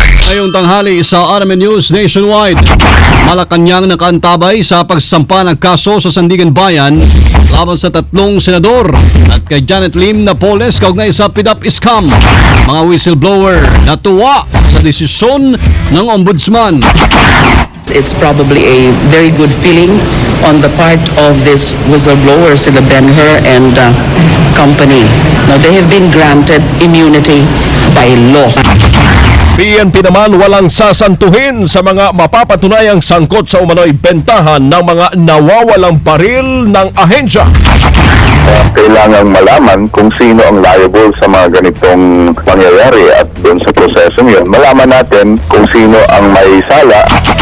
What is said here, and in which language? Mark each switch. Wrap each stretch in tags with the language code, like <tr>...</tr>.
<tl>Ngayong tanghali sa RMN News Nationwide, Malacanang nakaantabay sa pagsampa ng kaso sa Sandigan Bayan laban sa 3 senador at kay Janet Lim Napoles kaugnay sa PDAP scam. Mga whistleblower natuwa sa desisyon ng ombudsman.</tl> <en>It's probably a very good feeling on the part of this whistleblower, sila Ben-Hur and company. Now, they have been granted immunity by law.</en> <tl>PNP naman walang sasantuhin sa mga mapapatunayang sangkot sa umano'y bentahan ng mga nawawalang baril ng ahensya. Kailangang malaman kung sino ang liable sa mga ganitong pangyayari at doon sa prosesong yun, malaman natin kung sino ang may sala.</tl>